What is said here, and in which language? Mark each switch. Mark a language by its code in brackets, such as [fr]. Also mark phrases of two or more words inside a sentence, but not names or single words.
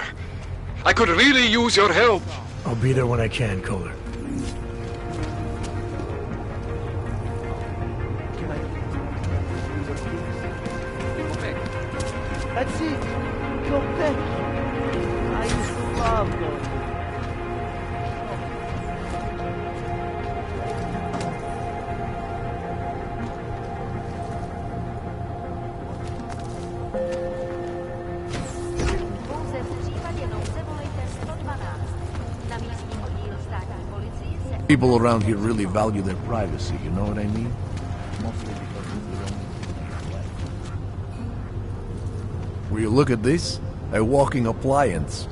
[en] I could really use your help. I'll be there when I can, Kohler. That's it. Go back. I used to love going. [cs] Pouze v případě nouze volejte 112. Na místní oddíl státní policie se... [en] People around here really value their privacy, you know what I mean? Mostly because of their own life. Will you look at this? A walking appliance.